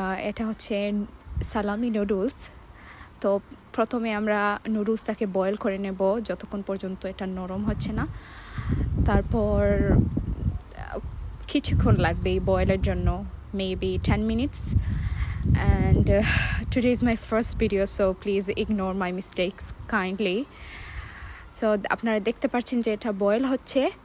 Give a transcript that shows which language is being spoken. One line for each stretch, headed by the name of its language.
Bangla: এটা হচ্ছে সালামি নুডলস। তো প্রথমে আমরা নুডলসটাকে বয়েল করে নেব যতক্ষণ পর্যন্ত এটা নরম হচ্ছে না। তারপর কিছুক্ষণ লাগবে এই বয়েলের জন্য,
English: maybe 10 minutes. And today is my first video, so please ignore my mistakes kindly.
Bangla: So আপনারা দেখতে পাচ্ছেন যে এটা বয়েল হচ্ছে।